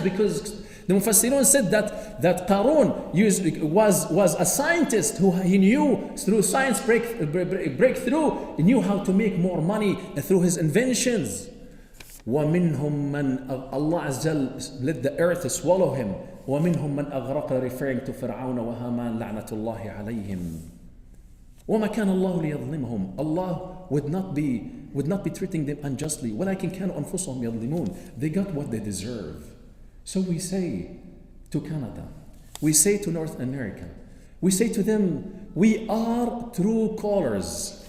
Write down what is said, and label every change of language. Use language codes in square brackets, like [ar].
[en] Because the Mufassirun said that Qarun was a scientist who he knew through science breakthrough, he knew how to make more money through his inventions. [ar] وَمِنْهُمْ مَنْ [en] Allah Azza wa Jal let the earth swallow him. [ar] وَمِنْهُمْ مَنْ أَغْرَقَ, [en] referring to Fir'aun wa Haman [ar] لَعْنَةُ اللَّهِ عَلَيْهِمْ. وَمَا كَانَ اللَّهُ لِيَظْلِمَهُم. [en] Allah would not be treating them unjustly. [ar] وَلَكِنْ كَانُوا أَنفُسَهُمْ يَظْلِمُونَ. [en] They got what they deserve. So we say to Canada, we say to North America, we say to them, we are true callers.